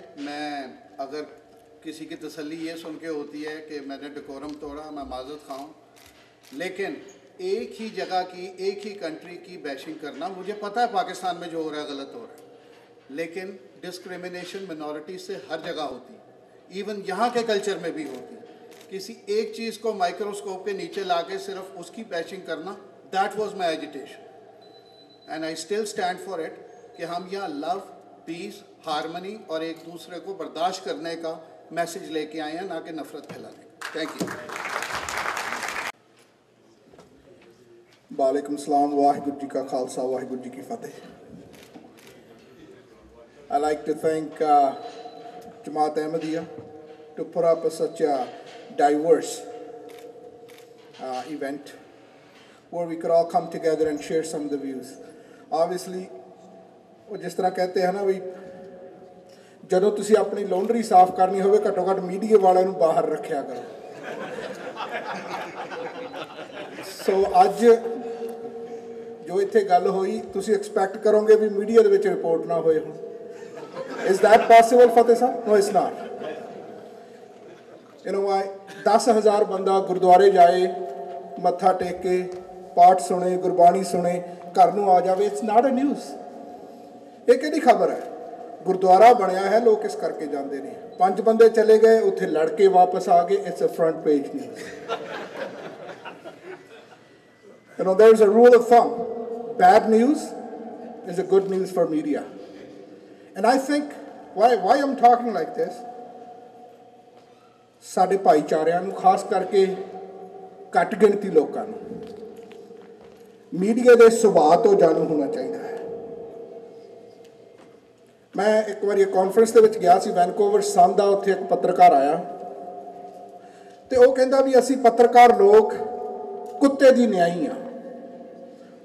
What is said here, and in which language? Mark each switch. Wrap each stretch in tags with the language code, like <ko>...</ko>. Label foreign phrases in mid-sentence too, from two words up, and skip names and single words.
<hi>मैं अगर किसी की तसल्ली ये सुन के होती है कि मैंने डेकोरम तोड़ा, मैं माजरत खाऊं, लेकिन एक ही जगह की, एक ही कंट्री की बैशिंग करना, मुझे पता है पाकिस्तान में जो हो रहा है गलत हो रहा है, लेकिन डिस्क्रिमिनेशन मिनॉरिटी से हर जगह होती है, इवन यहाँ के कल्चर में भी होती है। किसी एक चीज़ को माइक्रोस्कोप के नीचे ला के सिर्फ उसकी बैशिंग करना,</hi> <en>that was my agitation and I still stand for it</en> <hi>कि हम यहाँ लव, पीस, हारमनी और एक दूसरे को बर्दाश्त करने का मैसेज लेके आए हैं, ना कि नफरत फैलाने का।</hi> <en>thank you.</en> <ar>وعليكم السلام,</ar> <pa>ਵਾਹਿਗੁਰੂ ਜੀ ਕਾ ਖ਼ਾਲਸਾ, ਵਾਹਿਗੁਰੂ ਜੀ ਕੀ ਫ਼ਤਿਹ।</pa> <en>I like to thank Jamaat Ahmadiyya to put up such a diverse event where we could all come together and share some of the views. Obviously,</en> <hi>वो जिस तरह कहते हैं ना भी,</hi> <pa>ਜਦੋਂ ਤੁਸੀਂ ਆਪਣੀ ਲੌਂਡਰੀ ਸਾਫ਼ ਕਰਨੀ ਹੋਵੇ ਘੱਟੋ ਘੱਟ ਮੀਡੀਆ ਵਾਲਿਆਂ ਨੂੰ ਬਾਹਰ ਰੱਖਿਆ ਕਰੋ। ਸੋ ਅੱਜ ਜੋ ਇੱਥੇ ਗੱਲ ਹੋਈ, ਤੁਸੀਂ ਐਕਸਪੈਕਟ ਕਰੋਗੇ ਵੀ ਮੀਡੀਆ ਦੇ ਵਿੱਚ ਰਿਪੋਰਟ ਨਾ ਹੋਏ ਹੁਣ।</pa> <en>Is that possible, Fateh sahab? No, it's not. You know why?</en> <pa>10,000 ਬੰਦਾ ਗੁਰਦੁਆਰੇ ਜਾਏ, ਮੱਥਾ ਟੇਕ ਕੇ ਪਾਠ ਸੁਣੇ, ਗੁਰਬਾਣੀ ਸੁਣੇ, ਘਰ ਨੂੰ ਆ ਜਾਵੇ।</pa> <en>It's not a news.</en> <pa>ਇਹ ਕਿਹੜੀ ਖਬਰ ਹੈ? ਗੁਰਦੁਆਰਾ ਬਣਿਆ ਹੈ, ਲੋਕ ਇਸ ਕਰਕੇ ਜਾਂਦੇ ਨੇ। 5 ਬੰਦੇ ਚਲੇ ਗਏ, ਉੱਥੇ ਲੜ ਕੇ ਵਾਪਸ ਆ ਗਏ।</pa> <en>It's a front page news. You know, there's a rule of thumb. Bad news is a good news for media. And I think why I'm talking like this,</en> <pa>ਸਾਡੇ ਭਾਈਚਾਰਿਆਂ ਨੂੰ, ਖਾਸ ਕਰਕੇ ਘੱਟ ਗਿਣਤੀ ਲੋਕਾਂ ਨੂੰ ਮੀਡੀਆ ਦੇ ਸੁਭਾਅ ਤੋਂ ਜਾਣੂ ਹੋਣਾ ਚਾਹੀਦਾ ਹੈ। ਮੈਂ ਇੱਕ ਵਾਰੀ ਇੱਕ ਕਾਨਫਰੰਸ ਦੇ ਵਿੱਚ ਗਿਆ ਸੀ ਵੈਨਕੂਵਰ ਸਨ ਦਾ, ਉੱਥੇ ਇੱਕ ਪੱਤਰਕਾਰ ਆਇਆ ਤੇ ਉਹ ਕਹਿੰਦਾ ਵੀ ਅਸੀਂ ਪੱਤਰਕਾਰ ਲੋਕ ਕੁੱਤੇ ਦੀ ਨਿਆਈ ਆ।</pa>